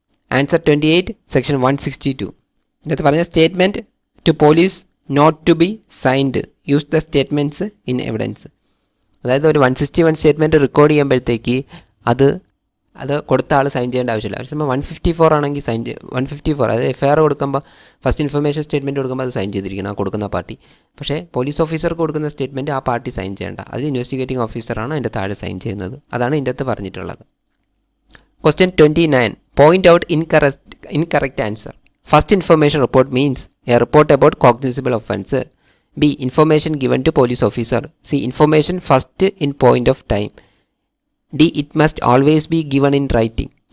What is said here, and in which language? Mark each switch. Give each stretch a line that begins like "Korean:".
English: Answer 28, Section 162.
Malayalam: ഇതിനകത്ത് പറഞ്ഞ statement
English: to police not to be signed, use the statements in evidence.
Malayalam: അതായത് ഒരു 161 statement record ചെയ്യുമ്പോഴത്തേക്ക് അത് അത് കൊടുത്ത ആൾ സൈൻ ചെയ്യേണ്ട ആവശ്യമില്ല. അതേസമയം 154 ആണെങ്കിൽ 154 അതായത് FIR കൊടുക്കുമ്പോൾ ഫസ്റ്റ് ഇൻഫർമേഷൻ സ്റ്റേറ്റ്മെൻറ്റ് കൊടുക്കുമ്പോൾ അത് സൈൻ ചെയ്തിരിക്കണം ആ കൊടുക്കുന്ന പാർട്ടി. പക്ഷേ പോലീസ് ഓഫീസർക്ക് കൊടുക്കുന്ന സ്റ്റേറ്റ്മെൻറ്റ് ആ പാർട്ടി സൈൻ ചെയ്യേണ്ട, അത് ഇൻവെസ്റ്റിഗേറ്റിംഗ് ഓഫീസറാണ് അതിൻ്റെ താഴെ സൈൻ ചെയ്യുന്നത്. അതാണ് ഇതിൻ്റെ അകത്ത് പറഞ്ഞിട്ടുള്ളത്.
English: Question 29. Point out incorrect answer. First information report means a report about cognizable offence. B. Information given to police officer. C. Information first in point of time. D. It must always be given in writing.